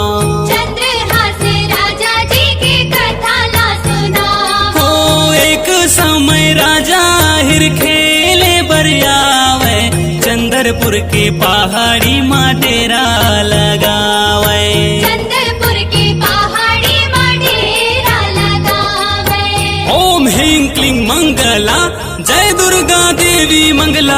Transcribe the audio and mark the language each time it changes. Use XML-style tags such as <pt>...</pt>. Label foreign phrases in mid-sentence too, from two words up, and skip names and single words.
<hne>चंद्रहास राजा जी के कथा ला सुनाओ। हो एक समय राजा हिर खेले बरियावे, चंद्रपुर के पहाड़ी माँ डेरा लगावे। चंद्रपुर के पहाड़ी माँ डेरा लगावे।</hne> <sa>ओम ह्रीं क्लीं मंगला जय दुर्गा देवी मंगला।</sa>